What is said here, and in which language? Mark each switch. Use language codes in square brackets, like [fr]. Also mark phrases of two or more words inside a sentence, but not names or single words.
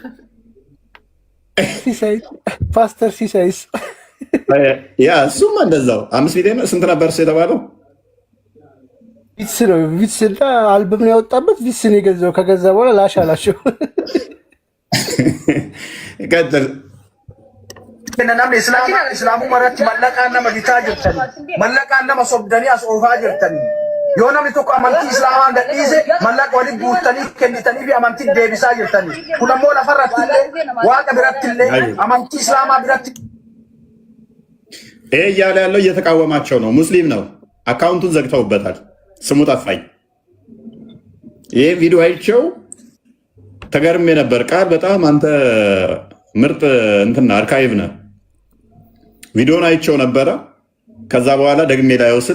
[am] ፓስተር ሲሳይስ ያ እሱማ እንደዛው 5 ሚሊዮን ስንት ነበር የተባለው? ቪትስ ነው። ቪትስ አልበም ነው ያወጣበት። ቪትስ ነው የገዛው። ከገዛ በኋላ ላሽ አላቸው። ቀጥል [om] namni islaamu maratti mallaqaan nama bitaa jirtanii mallaqaan nama sobdanii as oofaa jirtanii yoo namni tokko amantii islaamaa gadhiise mallaqa waliin guuttanii kennitanii fi amantii deebisaa jirtanii kun ammoo lafarratti illee waaqa biratti illee amantii islaamaa biratti [am] ይሄ እያለ ያለው እየተቃወማቸው ነው። ሙስሊም ነው። አካውንቱን ዘግተውበታል። ስሙ ጠፋኝ። ይሄ ቪዲዮ አይቼው ተገርሜ ነበር። ቃል በጣም አንተ ምርጥ እንትና አርካይቭ ነህ። ቪዲዮን አይቼው ነበረ። ከዛ በኋላ ደግሜ ላይ ወስል